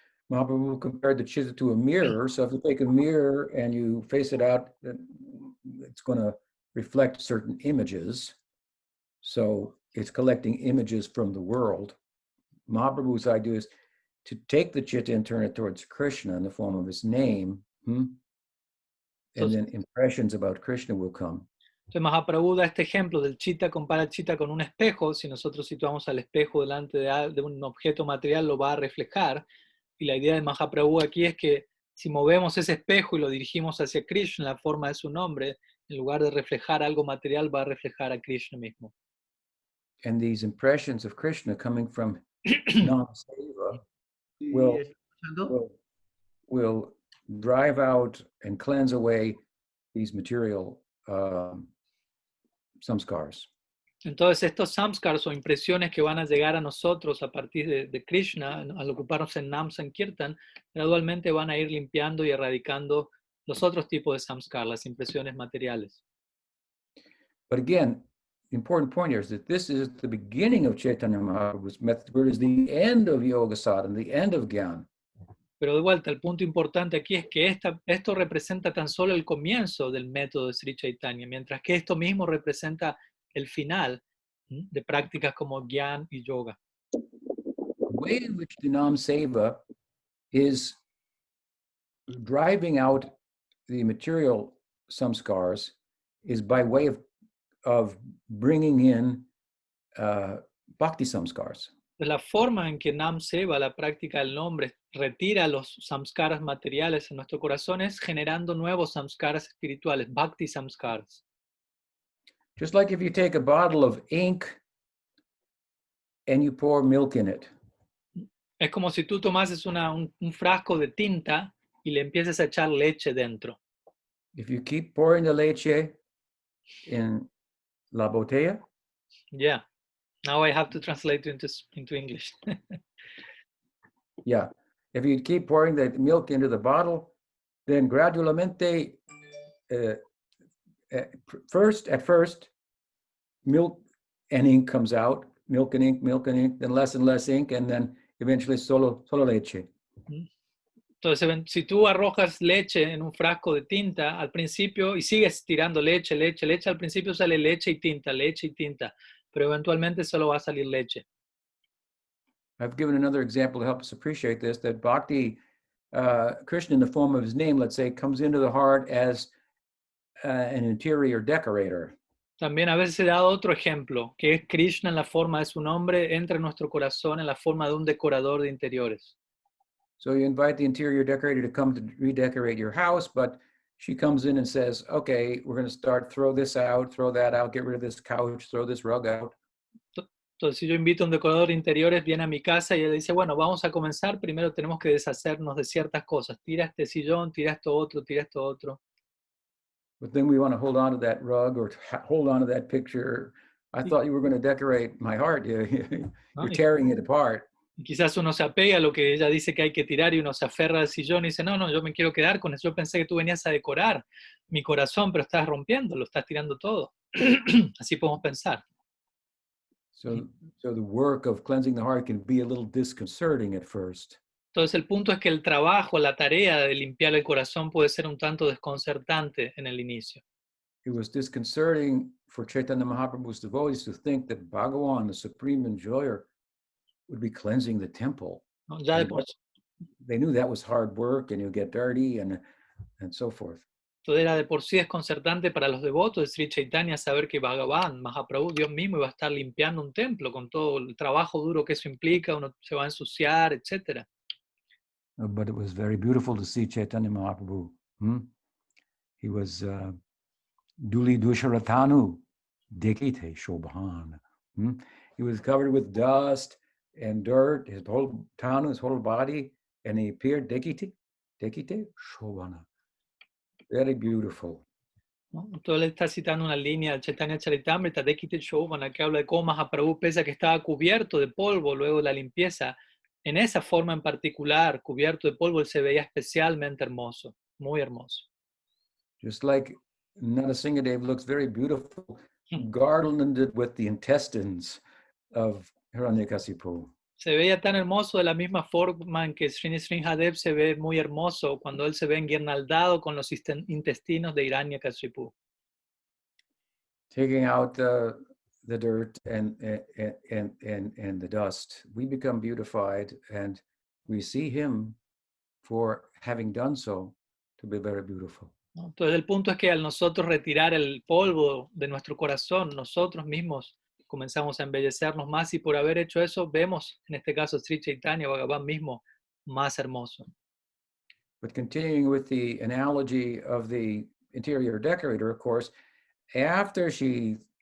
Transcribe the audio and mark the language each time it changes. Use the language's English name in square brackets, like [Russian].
[English] Mahaprabhu compared the chitta to a mirror, so if you take a mirror and you face it out, it's going to reflect certain images. So it's collecting images from the world. Mahaprabhu's idea is to take the chitta and turn it towards Krishna in the form of his name. And then impressions about Krishna will come. [Spanish] Entonces Mahaprabhu da este ejemplo del chitta, compara el chitta con un espejo. Si nosotros situamos al espejo delante de un objeto material, lo va a reflejar. Y la idea de Mahaprabhu aquí es que si movemos ese espejo y lo dirigimos hacia Krishna en la forma de su nombre, en lugar de reflejar algo material, va a reflejar a Krishna mismo. [English] and these impressions of Krishna coming from non-seva will, will drive out and cleanse away these material samskars. [Spanish] Entonces estos samskars o impresiones que van a llegar a nosotros a partir de Krishna, al ocuparnos en Nam Sankirtan, gradualmente van a ir limpiando y erradicando los otros tipos de samskar, las impresiones materiales. [English] But again, the important point here is that this is the beginning of Chaitanya Mahaprabhu's method, where it is the end of Yoga Sadhana, the end of Gyan. [Spanish] Pero de vuelta, el punto importante aquí es que esto representa tan solo el comienzo del método de Sri Chaitanya, mientras que esto mismo representa el final de prácticas como Gyan y Yoga. [English] The way in which the Nam Seva is driving out the material samskars is by way of bringing in bhakti samskars. [Spanish] La forma en que Nam Seva, la práctica del nombre, retira los samskaras materiales en nuestro corazón es generando nuevos samskaras espirituales, bhakti samskaras. [English] Just like if you take a bottle of ink and you pour milk in it. [Spanish] Es como si tú tomases un frasco de tinta y le empieces a echar leche dentro. [English] If you keep pouring the [Spanish] leche [English] in [Spanish] la botella. [English] Yeah. Now I have to translate into English. Yeah. If you keep pouring the milk into the bottle, then [Spanish] gradualmente, [English] at first, milk and ink comes out, milk and ink, then less and less ink, and then eventually [Spanish] solo leche. Entonces, si tú arrojas leche en un frasco de tinta al principio y sigues tirando leche, al principio sale leche y tinta, pero eventualmente solo va a salir leche. [English] I've given another example to help us appreciate this, that Bhakti, Krishna in the form of his name, let's say, comes into the heart as an interior decorator. [Spanish] También a veces he dado otro ejemplo, que es Krishna en la forma de su nombre, entra en nuestro corazón en la forma de un decorador de interiores. [English] So you invite the interior decorator to come to redecorate your house, but she comes in and says, okay, we're going to start, throw this out, throw that out, get rid of this couch, throw this rug out. [Spanish] Entonces, si yo invito a un decorador de interiores, viene a mi casa y él dice, bueno, vamos a comenzar, primero tenemos que deshacernos de ciertas cosas. Tira este sillón, tira esto otro. [English] But then we want to hold on to that rug or hold on to that picture. I thought you were going to decorate my heart. You're tearing it apart. [Spanish] Y quizás uno se apega a lo que ella dice que hay que tirar y uno se aferra al sillón y dice, no, yo me quiero quedar con eso. Yo pensé que tú venías a decorar mi corazón, pero estás rompiendo, lo estás tirando todo. Así podemos pensar. [English] So the work of cleansing the heart can be a little disconcerting at first. [Spanish] Entonces el punto es que el trabajo, la tarea de limpiar el corazón puede ser un tanto desconcertante en el inicio. [English] It was disconcerting for Chaitanya Mahaprabhu's devotees to think that Bhagavan, the supreme enjoyer, would be cleansing the temple. [Spanish] ¿No? Ya de por sí. [English] They knew that was hard work and you get dirty and so forth. [Spanish] Todo era de por sí desconcertante para los devotos de Sri Chaitanya saber que Bhagavan, Mahaprabhu, Dios mismo, iba a estar limpiando un templo con todo el trabajo duro que eso implica, uno se va a ensuciar, etc. [English] But it was very beautiful to see Chaitanya Mahaprabhu. He was [Bangla] Duli Dusharatanu, Dekite Shobhan. [English] He was covered with dust and dirt, his whole tanu, his whole body, and he appeared [Bangla] Dekite Shobhana. [English] Very beautiful. [Spanish] ¿No? Entonces él está citando una línea del Chaitanya Charitamrita, [Bangla] Dekite Shobhana, [Spanish] que habla de cómo Mahaprabhu, pese a que estaba cubierto de polvo luego de la limpieza, en esa forma en particular, cubierto de polvo, él se veía especialmente hermoso, muy hermoso. [English] Just like Narasimhadev looks very beautiful, garlanded with the intestines of Hiranyakasipu. [Spanish] Se veía tan hermoso de la misma forma en que Sri Vrindavana se ve muy hermoso cuando él se ve enguirnaldado con los intestinos de Hiranyakasipu. [English] Taking out the dirt and the dust, we become beautified, and we see him for having done so to be very beautiful. [Spanish] Entonces el punto es que al nosotros retirar el polvo de nuestro corazón, nosotros mismos comenzamos a embellecernos más, y por haber hecho eso vemos, en este caso, Sri Chaitanya Bhagavan mismo más hermoso. [English] But continuing with the analogy of the interior decorator, of course, after she